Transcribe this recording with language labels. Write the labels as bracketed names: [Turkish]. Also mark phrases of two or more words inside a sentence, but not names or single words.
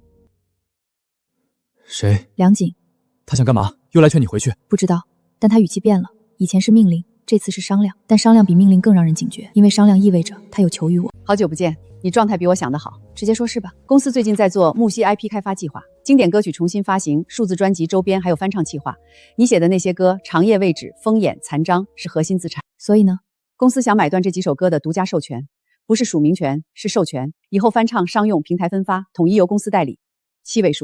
[Chinese] 誰？梁景。他想幹嘛？又來勸你回去？不知道，但他語氣變了，以前是命令，這次是商量，但商量比命令更讓人警覺，因為商量意味着他有求於我。好久不見，你狀態比我想的好。直接說是吧？公司最近在做木西 IP 開發計劃，經典歌曲重新發行，數字專輯周邊還有翻唱計劃。你寫的那些歌，長夜未止、風眼、殘章是核心資產。所以呢，公司想買斷這幾首歌的獨家授權，不是署名權，是授權。以後翻唱、商用、平台分發，統一由公司代理。7位數。